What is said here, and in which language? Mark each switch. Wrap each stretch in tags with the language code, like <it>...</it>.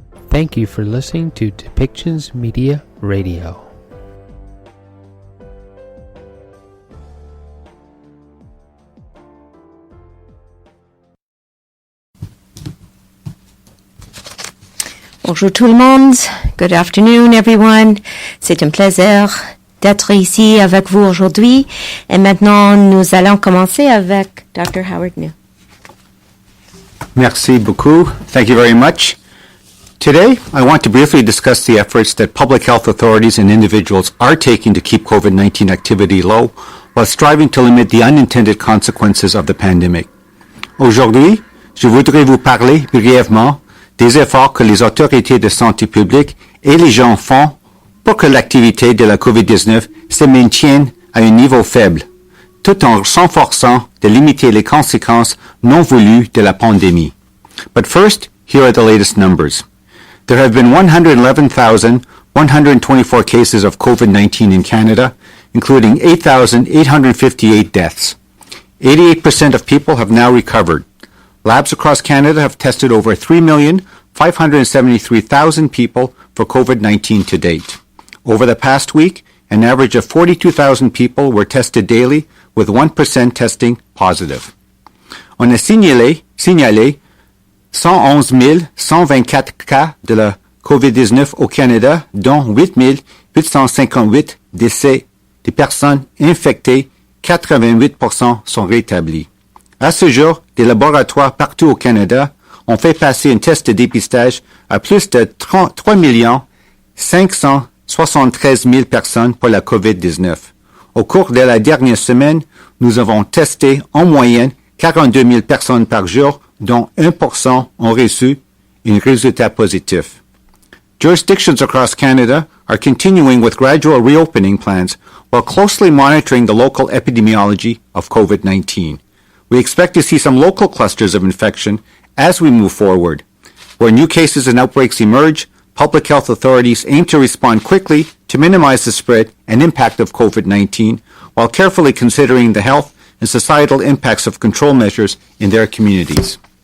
<en>Thank you for listening to Depictions Media Radio.</en> <fr>Bonjour tout le monde.</fr> <en>Good afternoon, everyone.</en> <fr>C'est un plaisir d'être ici avec vous aujourd'hui. Et maintenant, nous allons commencer avec Dr. Howard Njoo. Merci beaucoup.</fr> <en>Thank you very much. Today, I want to briefly discuss the efforts that public health authorities and individuals are taking to keep COVID-19 activity low while striving to limit the unintended consequences of the pandemic.</en> <fr>Aujourd'hui, je voudrais vous parler brièvement des efforts que les autorités de santé publique et les gens font pour que l'activité de la COVID-19 se maintienne à un niveau faible, tout en s'efforçant de limiter les conséquences non voulues de la pandémie.</fr> <en>But first, here are the latest numbers. There have been 111,124 cases of COVID-19 in Canada, including 8,858 deaths. 88% of people have now recovered. Labs across Canada have tested over 3,573,000 people for COVID-19 to date. Over the past week, an average of 42,000 people were tested daily, with 1% testing positive.</en> <fr>On a signalé 111 124 cas de la COVID-19 au Canada, dont 8 858 décès des personnes infectées, 88% sont rétablis. À ce jour, des laboratoires partout au Canada ont fait passer un test de dépistage à plus de 3 573 000 personnes pour la COVID-19. Au cours de la dernière semaine, nous avons testé en moyenne 42 000 personnes par jour, dont 1% ont reçu un résultat positif.</fr> <en>Jurisdictions across Canada are continuing with gradual reopening plans while closely monitoring the local epidemiology of COVID-19. We expect to see some local clusters of infection as we move forward. Where new cases and outbreaks emerge, public health authorities aim to respond quickly to minimize the spread and impact of COVID-19 while carefully considering the health and societal impacts of control measures in their communities.</en>